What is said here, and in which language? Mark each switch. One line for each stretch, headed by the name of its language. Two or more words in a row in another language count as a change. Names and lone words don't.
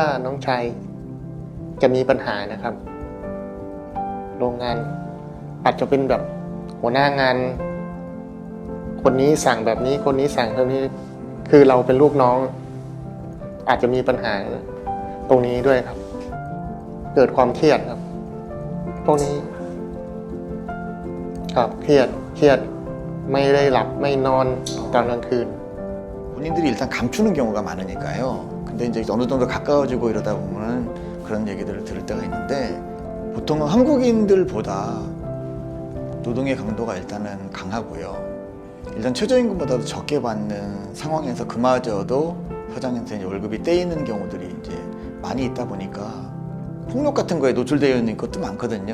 Thai: น้องชายจะมีปัญหานะครับโรงงานอาจจะเป็นแบบหัวหน้างานคนนี้สั่งแบบนี้คนนี้สั่งแบบนี้คือเราเป็นลูกน้องอาจจะมีปัญหาตรงนี้ด้วยครับเกิดความเครียดครับพวกนี้ครับเครียดไม่ได้หลับไม่นอนตอนกลางคืน
Korean: 본인들이 일단 감추는 경우가 많으니까요. 근데 이제 어느 정도 가까워지고 이러다 보면 그런 얘기들을 들을 때가 있는데 보통은 한국인들보다 노동의 강도가 일단은 강하고요. 일단 최저임금보다도 적게 받는 상황에서 그마저도 사장한테 이제 월급이 떼이는 경우들이 이제 많이 있다 보니까 폭력 같은 거에 노출되어 있는 것도 많거든요.